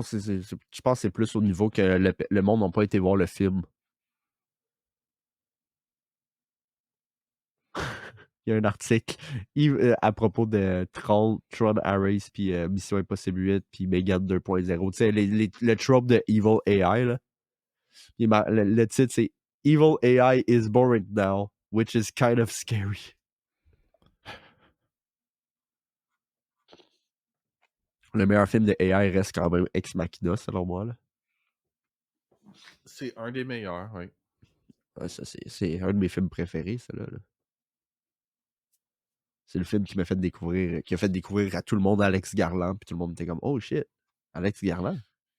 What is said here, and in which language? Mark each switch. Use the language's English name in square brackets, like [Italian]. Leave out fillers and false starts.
[French] Je pense que c'est plus au niveau que le monde n'a pas été voir le film. Il y a un article à propos de Tron Harris, puis Mission Impossible 8, puis Megan 2.0. Tu sais, le trope de Evil AI, là. Le titre, c'est [English] Evil AI is boring now, which is kind of scary. [French] Le meilleur film de AI reste quand même Ex Machina, selon moi. Là. C'est un des meilleurs, oui. Ouais, ça, c'est un de mes films préférés, celui-là. Là. C'est le film qui a fait découvrir à tout le monde Alex Garland, puis tout le monde était comme « [English] Oh shit, [French] Alex Garland. »